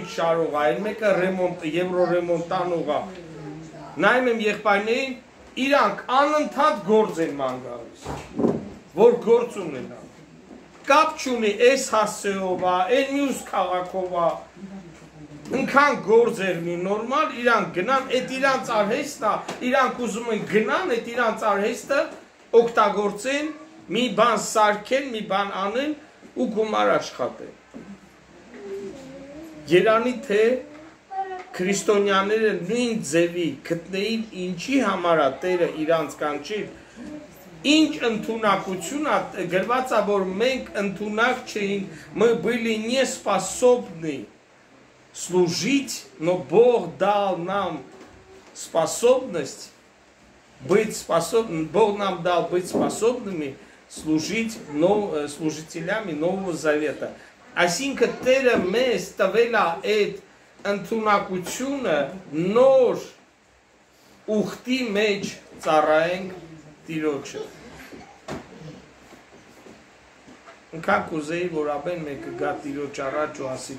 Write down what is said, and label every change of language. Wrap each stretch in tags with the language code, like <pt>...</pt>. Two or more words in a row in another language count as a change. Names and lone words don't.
<hy>շարող, այն մեկը եվրոռեմոնտանող է։ Նայում եմ եղբայրներին, իրանք անընդհատ գործ են ման գալիս, որ գործ ունենան։ Կապ չունի այս հասցեով է, այն մյուս քաղաքով է, ընքան գործ էր մի նորմալ, իրանք գնան, այդ իրանց արհեստն է, իրանք ուզում են գնան, այդ իրանց արհեստը օգտագործեն, մի բան սարքեն, մի բան անեն ու գումար աշխատեն։ Երանի թե քրիստոնյաները նույն ձևի գտնեին ինչի համար է Տերը իրանց կանչիր, ինչ ընդունակություն է գրված է, որ մենք ընդունակ չէինք,</hy> <ru>мы были не способны служить, но Бог дал нам способность быть способными, Бог нам дал быть способными служить служителями Нового Завета.</ru> <hy>Այսինքն Տերը մեզ տվել է այդ ընդունակությունը նոր ուխտի մեջ ծառայենք Տիրոջը։ Ընքան կուզեի, որ ամեն մեկը գա Տիրոջ առաջ ու ասի</hy>